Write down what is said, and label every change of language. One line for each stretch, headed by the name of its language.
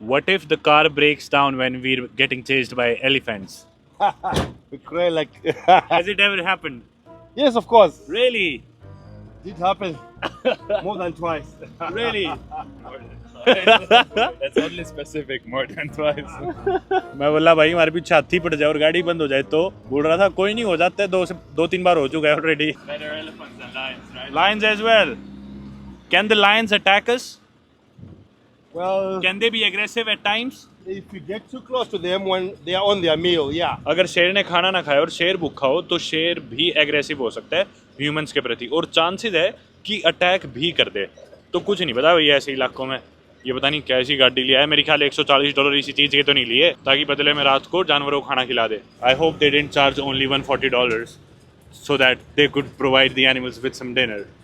English: What if the car breaks down when we're getting chased by elephants? We cry like Has it ever happened? yes, of course. Really? It happened more than twice. Really? That's only specific, more than twice.
Hindi: मैं बोला भाई हमारे पीछे हाथी पड़ जाए और गाड़ी बंद हो जाए तो, बोल रहा था कोई नहीं, हो जाता है, 2-3 बार हो चुका है already.
English: Better elephants than lions, right? Lions as well. Can the lions attack us? Well, Can they be aggressive at times? if you get too close to them when they are on their meal, yeah.
Hindi: अगर शेर ने खाना ना खाया और शेर भूखा हो तो शेर भी एग्रेसिव हो सकता है ह्यूमंस के प्रति और चांसेस है कि अटैक भी कर दे। तो कुछ नहीं पता भैया ऐसे इलाकों में, ये पता नहीं कैसी गाड़ी लिया है, मेरे ख्याल $140 इसी चीज़ के तो नहीं लिए ताकि बदले में रात को जानवरों को खाना खिला दे।
English: I hope they didn't charge only $140 so that they could provide the animals with some dinner.